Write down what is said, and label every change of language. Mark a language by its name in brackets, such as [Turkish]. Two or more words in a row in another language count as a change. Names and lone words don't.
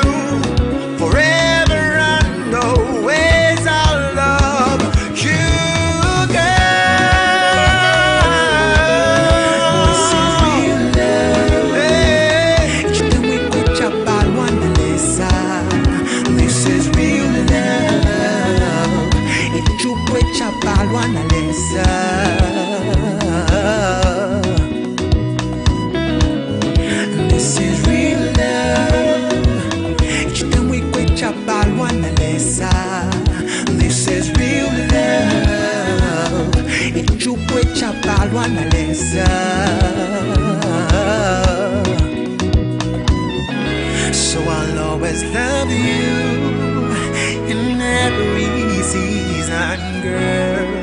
[English] Forever and always I'll love you, girl. This is real love. This is real love. [Bemba] Ichukwecha balwa na lesa. [English] This is real love. [Bemba] Ichitamwe kwecha balwa na lesa. [English] This is real love. [Bemba] Ichukwecha balwa na lesa. [English] So I'll always love you in every season, girl.